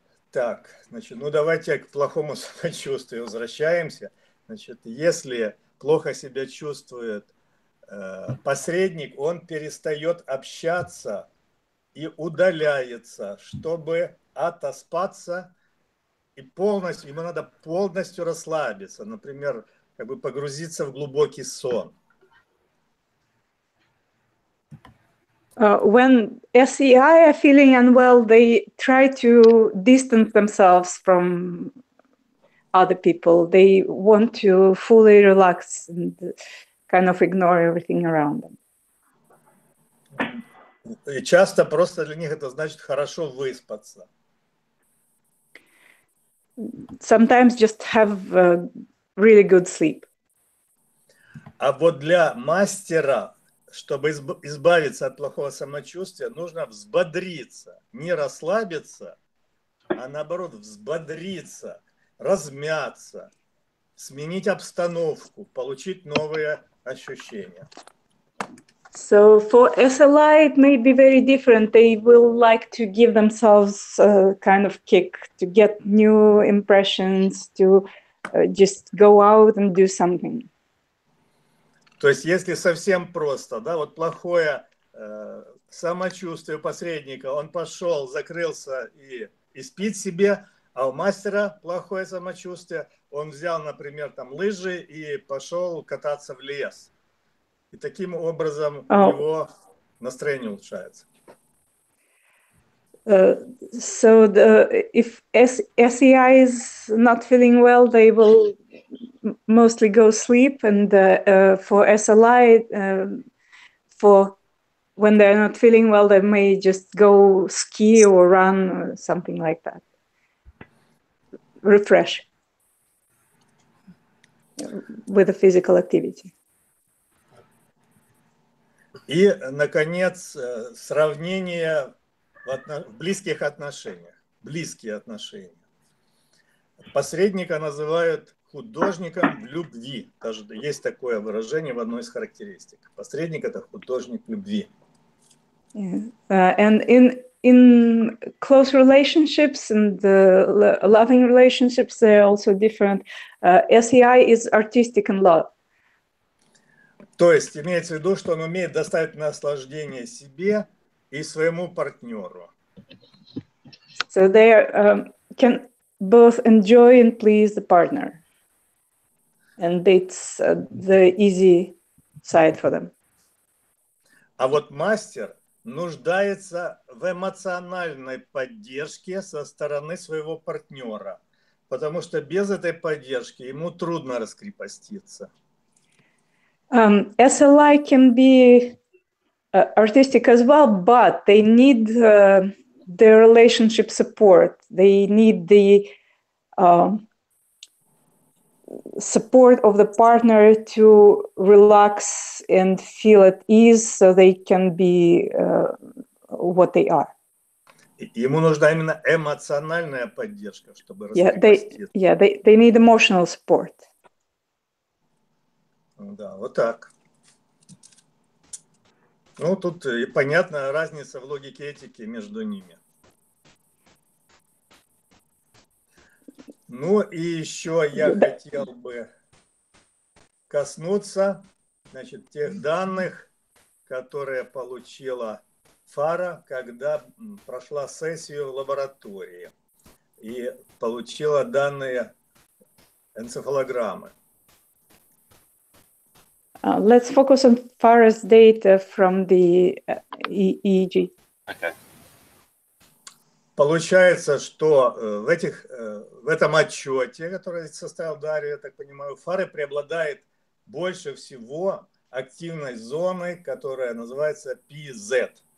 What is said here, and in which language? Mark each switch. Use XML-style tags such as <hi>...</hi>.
<ru>Так, значит, ну давайте к плохому самочувствию возвращаемся. Значит, если плохо себя чувствует посредник, он перестает общаться и удаляется, чтобы отоспаться и полностью, ему надо полностью расслабиться, например, как бы погрузиться в глубокий сон.</ru> <en>When SEI are feeling unwell, they try to distance themselves from other people. They want to fully relax and kind of ignore everything around them.</en> <ru>И часто просто для них это значит хорошо выспаться.</ru> <en>Sometimes just have a really good sleep.</en> <ru>А вот для мастера, чтобы избавиться от плохого самочувствия, нужно взбодриться, не расслабиться, а наоборот взбодриться, размяться, сменить обстановку, получить новые ощущения.</ru> <en>So for SLI, it may be very different. They will like to give themselves a kind of kick, to get new impressions, to just go out and do something.</en> <ru>То есть, если совсем просто, да, вот плохое самочувствие посредника, он пошел, закрылся и спит себе, а у мастера плохое самочувствие, он взял, например, там лыжи и пошел кататься в лес. И таким образом его настроение улучшается.</ru> <en>So if SEI is not feeling well, they will mostly go sleep, and for SLI, for when they're not feeling well, they may just go ski or run or something like that. Refresh with a physical activity.</en> <ru>И, наконец, сравнение в близких отношениях. Близкие отношения. Посредника называют художником в любви. Даже есть такое выражение в одной из характеристик. Посредник – это художник любви.</ru> <en>And in close relationships and loving relationships, they're also different. SEI is artistic in love.</en> <ru>То есть имеется в виду, что он умеет доставить наслаждение себе и своему партнеру.</ru> <en>So they can both enjoy and please the partner. And it's the easy side for them.</en> <ru>А вот мастер нуждается в эмоциональной поддержке со стороны своего партнера, потому что без этой поддержки ему трудно раскрепоститься.</ru> <en>SLI can be artistic as well, but they need the relationship support. They need the support of the partner to relax and feel at ease so they can be what they are.</en> <ru>Ему нужна именно эмоциональная поддержка, чтобы раскрепоститься.</ru> <en>They need emotional support.</en> <ru>Да, вот так. Ну, тут понятна разница в логике этики между ними. Ну, и еще я хотел бы коснуться, значит, тех данных, которые получила Farrah, когда прошла сессию в лаборатории и получила данные энцефалограммы.</ru> <en>Let's focus on Farrah's data from the EEG. Okay.</en> <ru>Получается, что в этом отчете, который составил Дарья, я так понимаю, у Farrah преобладает больше всего активной зоны, которая называется PZ.</ru>